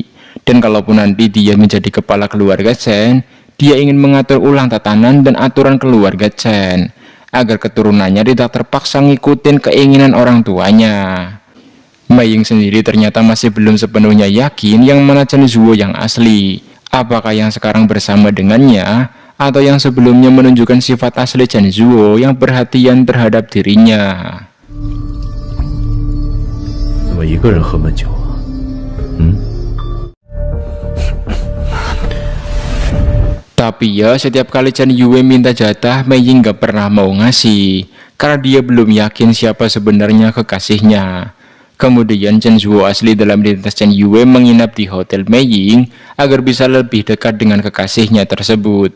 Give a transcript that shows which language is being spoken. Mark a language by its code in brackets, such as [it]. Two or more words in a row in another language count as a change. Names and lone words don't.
[id] Dan kalaupun nanti dia menjadi kepala keluarga Chen, dia ingin mengatur ulang tatanan dan aturan keluarga Chen, agar keturunannya tidak terpaksa ngikutin keinginan orang tuanya. Mei Ying sendiri ternyata masih belum sepenuhnya yakin yang mana Chen Zhuo yang asli. Apakah yang sekarang bersama dengannya, atau yang sebelumnya menunjukkan sifat asli Chen Zhuo yang perhatian terhadap dirinya. [zh] 怎么一个人喝闷酒啊？ [id] Tapi ya setiap kali Chen Yue minta jatah, Mei Ying gak pernah mau ngasih, karena dia belum yakin siapa sebenarnya kekasihnya. Kemudian Chen Zhuo asli dalam identitas Chen Yue menginap di hotel Mei Ying agar bisa lebih dekat dengan kekasihnya tersebut.